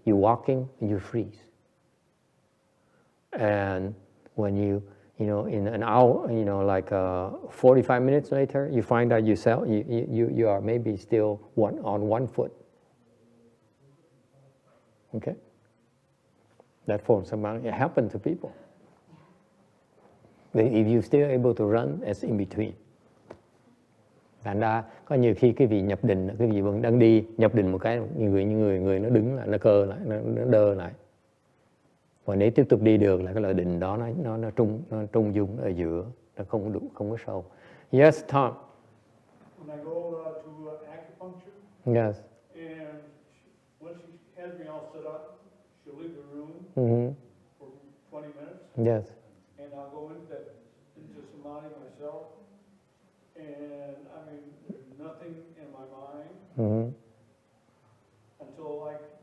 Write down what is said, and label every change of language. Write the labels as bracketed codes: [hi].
[en] You're walking and you freeze, and when you in an hour, like 45 minutes later, you find out yourself, you are maybe still on one foot. Okay? That form of Samadhi, it happened to people. But if you're still able to run, it's in between. [vi] Thành ra có nhiều khi cái vị nhập định, cái vị vẫn đang đi, nhập định một cái, người nó đứng lại, nó cơ lại, nó đơ lại. Và nếu tiếp tục đi được là cái lời định đó nó trung dung ở giữa, nó không có sâu. [en] Yes, Tom. When I go to acupuncture, Yes. and when she has me all set up, she'll leave the room for 20 minutes, Yes. and I'll go into Samadhi myself, and I mean, there's nothing in my mind until like.